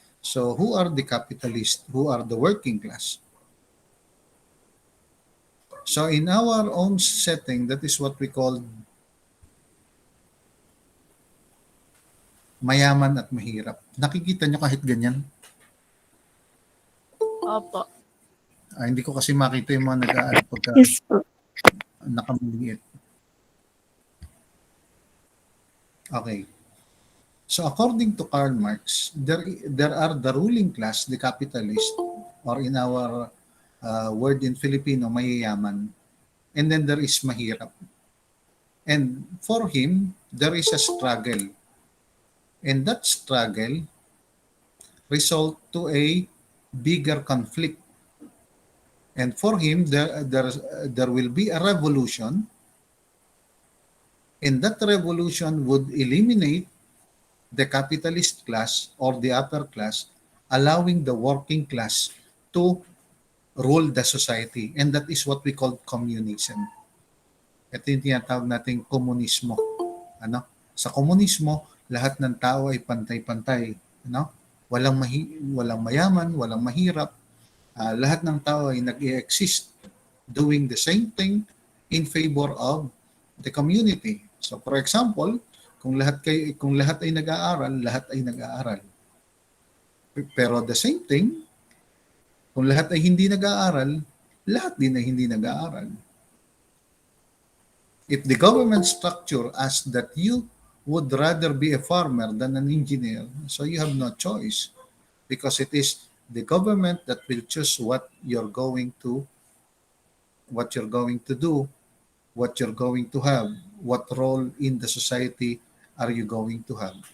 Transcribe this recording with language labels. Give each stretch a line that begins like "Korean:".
English: So who are the capitalists? Who are the working class? So in our own setting, that is what we call
Filipino: mayaman at mahirap. Nakikita nyo kahit ganyan? Opo. Hindi ko kasi makita yung mga nag-aano pagka
English: Yes po.
Filipino: nakamaliit.
English: Okay. So according to Karl Marx, there are the ruling class, the capitalist, or in our word in Filipino, mayayaman. And then there is mahirap. And for him, there is a struggle. And that struggle result to a bigger conflict. And for him, there will be a revolution, and that revolution would eliminate the capitalist class or the upper class, allowing the working class to rule the society. And that is what we call communism.
Filipino: Ito yung tinatawag nating komunismo. Ano? Sa komunismo, lahat ng tao ay pantay-pantay. Ano? Walang mayaman, walang mahirap. Lahat ng tao ay nag-exist
English: doing the same thing in favor of the community. So for example,
Filipino: Kung lahat ay nag-aaral, lahat ay nag-aaral. Pero
English: the same thing,
Filipino: kung lahat ay hindi nag-aaral, lahat din ay hindi nag-aaral.
English: If the government structure as that you would rather be a farmer than an engineer, so you have no choice because it is the government that will choose what you're going to do, what you're going to have, what role in the society are you going to have.